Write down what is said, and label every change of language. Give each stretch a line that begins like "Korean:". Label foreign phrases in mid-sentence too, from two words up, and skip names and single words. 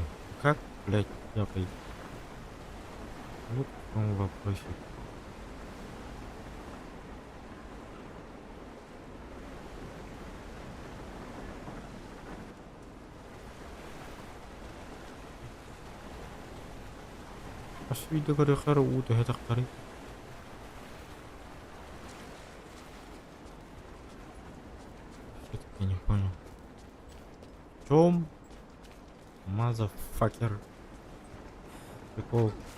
Russian: Как, блядь, я пойду? Вот в том вопросе.
Indonesian: Asli gara-gara udah tak tarik.
Russian: Всё-таки не понял. В чём, мазафакер, прикол?